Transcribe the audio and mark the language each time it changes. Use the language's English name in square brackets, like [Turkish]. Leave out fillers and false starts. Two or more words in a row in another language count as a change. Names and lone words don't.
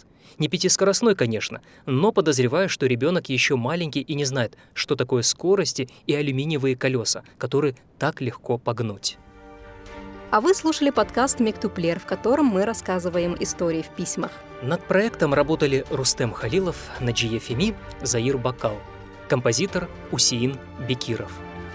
[Russian] Не 5-скоростной, конечно, но подозреваю, что ребенок еще маленький и не знает, что такое скорости и алюминиевые колеса, которые так легко погнуть. А вы слушали подкаст «Мектуплер», в котором мы рассказываем истории в письмах. Над проектом работали Рустем Халилов, Наджия Феми, Заир Бакал, композитор Усеин Бекиров.